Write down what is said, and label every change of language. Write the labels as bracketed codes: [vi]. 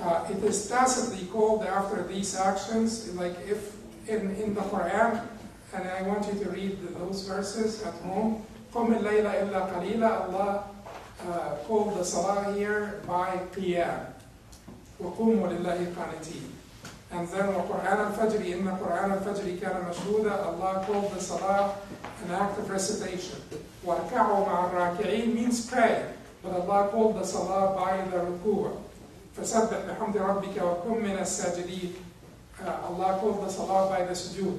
[en] It is tacitly called after these actions, like if in the Quran, and I want you to read those verses at home. [ar] قُمِ اللَّيْلَ إِلَّا قَلِيلًا. [en] Allah called the Salah here by Qiyam. [ar] وَقُومُوا لِلَّهِ قَانِتِينَ. [en] And then [ar] وَقُرْآنَ الْفَجْرِ إِنَّ قُرْآنَ الْفَجْرِ كَانَ مَشْهُودًا. [en] Allah called the Salah an act of recitation. [ar] وَارْكَعُوا مَعَ الرَّاكِعِينَ [en] means pray. But Allah called the Salah by the ruku'. [ar] فَسَبِّحْ بِحَمْدِ رَبِّكَ وَكُن مِّنَ السَّاجِدِينَ. [en] Allah called the Salah by the sujud.